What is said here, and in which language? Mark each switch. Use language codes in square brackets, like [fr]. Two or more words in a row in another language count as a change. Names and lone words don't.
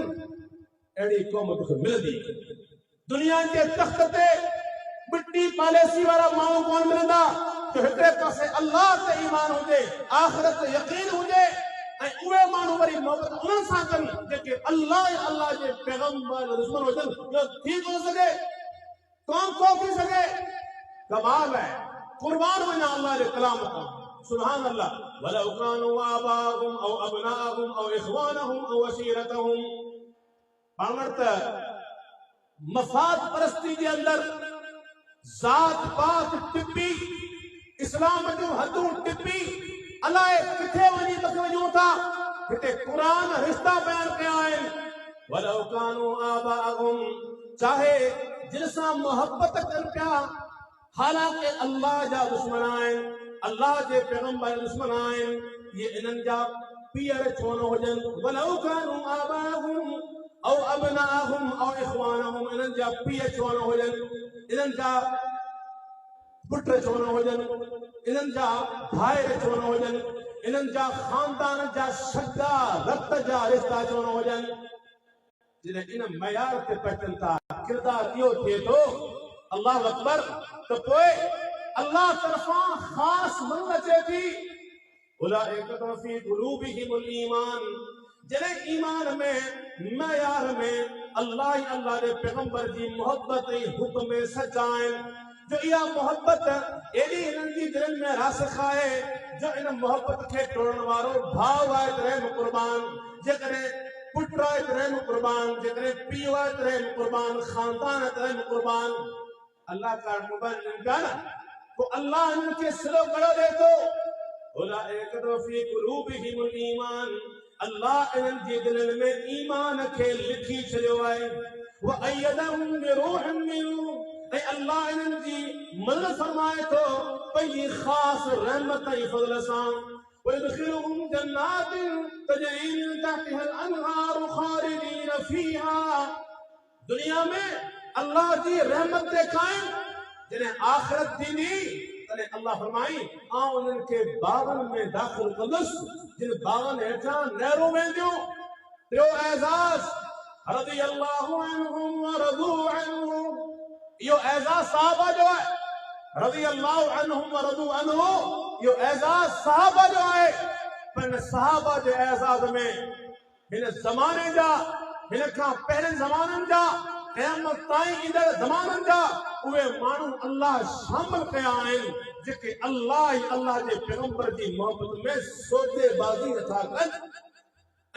[sd] अहिड़ी क़ौम तोखे मिलंदी। दुनिया जे तख़्त ते मिट्टी पॉलिसी वारा माण्हू कोन मिलंदा जो हिकिड़े पासे अल्लाह ते ईमान हुजे, आख़िरत ते यकीन हुजे ऐं उहे माण्हू वरी मोहबत उन्हनि सां कनि जेके अल्लाह ऐं अल्लाह जे पैगंबर दुश्मन हुजनि। इहो थी थो सघे? कोन थो थी सघे। कमाल आहे। कुर्बान वञा अल्लाह जे कलाम तां। [ar] سبحان الله۔ ولو كانوا آباءهم أو أبناءهم أو إخوانهم أو عشيرتهم, [sd] पाण वटि त मफ़ाद परस्ती जे अंदरि ज़ात पात टिपी, इस्लाम जूं हदूं टिपी, अलाए किथे वञी वञूं था। हिते क़ुरान रिश्ता बयान कया आहिनि। [ar] ولو كانوا آباءهم, [sd] चाहे जिन सां मोहबत कनि पिया, हालांकि अल्लाह जा दुश्मन आहिनि, अल्लाह जे पैगंबर दुश्मन आहिनि, ये इन्हनि जा पीअर छो न हुजनि, [ar] ولو كانوا آباءهم أو أبناءهم أو إخوانهم, [sd] इन्हनि जा पीअ छो न हुजनि, इन्हनि जा पुट छो न हुजनि, इन्हनि जा भाइर छो न हुजनि, इन्हनि जा खानदान जा सगा रत जा रिश्ता छो न हुजनि। जॾहिं इन मयार ते पहुचनि था, किरदार इहो थिए थो, [ar] الله أكبر, [sd] त पोइ अल्लाह तरफ़ां ख़ासि मदद अचे थी। [ar] أولئك في قلوبهم الإيمان, [sd] जॾहिं ईमान में मयार में अल्लाह ई अल्लाह जे पैगंबर जी मोहब्बत ऐं हुक्म सच आहिनि, जो इहा मोहब्बत एॾी हिननि जी दिलनि में रासिख़ आहे, जो इन मोहब्बत खे टोड़ण वारो भाउ आहे तॾहिं कुर्बान, जेकॾहिं पुट आहे तॾहिं कुर्बान, जेकॾहिं पीउ आहे तॾहिं कुर्बान, खानदान आहे तॾहिं कुर्बान। अल्लाह का मुबइन का न पोइ अल्लाह इनखे सिलो कड़ो ॾे थो। [ar] أولئك في قلوبهم الإيمان, [sd] अल्लाह इन्हनि जी दिलनि में ईमान खे लिखी छॾियो आहे। [ar] وأيدهم بروح منه, [sd] ऐं अल्लाह इन्हनि जी मदद फरमाए थो पंहिंजी ख़ासि रहमत ऐं फज़ल सां। [ar] ويدخلهم جنات تجري من تحتها الأنهار خالدين فيها, [sd] दुनिया में अल्लाह जी रहमत ते कायम, जॾहिं आख़िरत थींदी तॾहिं अल्लाह फरमाई आउं उन्हनि खे बागनि में दाख़िल कंदुसि, जिन बागनि हेठां नहरूं वेंदियूं। टियों एज़ाज़ [ar] رضي الله عنهم ورضوا عنه, [sd] इहो एज़ाज़ सहाबा जो आहे। [ar] رضي الله عنهم ورضوا عنه, [sd] इहो एज़ाज़ सहाबा जो आहे। पर सहाबा जे एज़ाज़ में हिन ज़माने जा, हिन खां पहिरें ज़माननि जा, क़यामत ताईं ईंदड़ ज़माननि जा उहे माण्हू अल्लाह शामिल कया आहिनि, जेके अल्लाह ई अल्लाह जे पैगंबर जी मोहब्बत में सौदेबाज़ी नथा कनि।